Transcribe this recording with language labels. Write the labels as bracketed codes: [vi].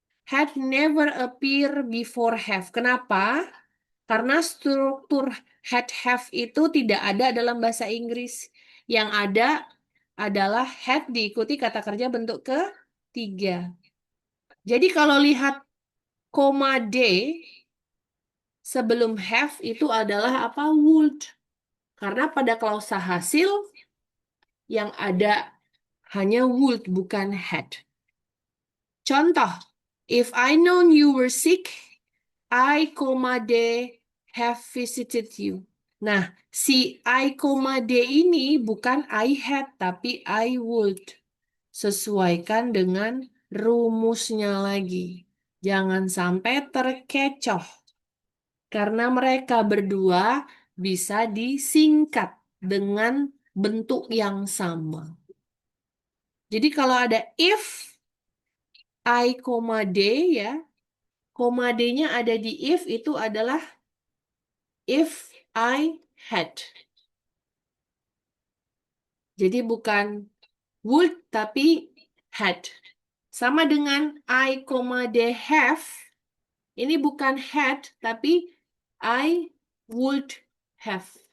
[en] Had never appear before have. [id] Kenapa? Karena struktur had have itu tidak ada dalam bahasa Inggris. Yang ada adalah had diikuti kata kerja bentuk ketiga. Jadi kalau lihat koma D sebelum have itu adalah apa? Would. Karena pada klausa hasil yang ada hanya would bukan had. Contoh, [en] if I known you were sick, I, D have visited you. [id] Nah, si I, D ini bukan I had, tapi I would. Sesuaikan dengan rumusnya lagi. Jangan sampai terkecoh. Karena mereka berdua bisa disingkat dengan bentuk yang sama. Jadi kalau ada if I, D ya, koma D-nya ada di if itu adalah [en] if I had. [id] Jadi bukan would tapi had. Sama dengan I, D have. Ini bukan had tapi [en] I would have.